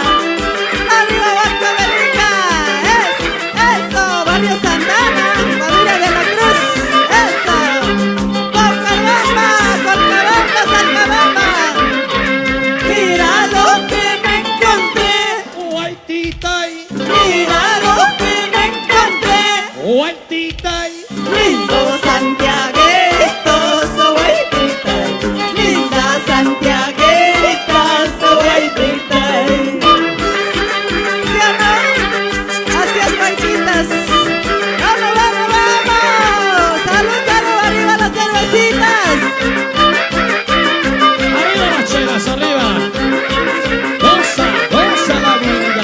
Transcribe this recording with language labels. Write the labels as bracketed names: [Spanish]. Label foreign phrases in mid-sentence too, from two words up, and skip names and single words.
[Spanish] Arriba Vasco Belica, eso, Barrio Santana, Madura de la Cruz, eso, Cochabamba, Salcabamba. Mira lo que me encontré, Guaitita, mira lo que me encontré. guaitita. Lindo santiaguitos, huertita. Linda santiaguitas, huertita. ¿Sí o no? Así es, huertitas. ¡Vamos, vamos, vamos! ¡Salud, salud! ¡Arriba las cervecitas! Arriba las chelas, arriba. Goza, goza la vida.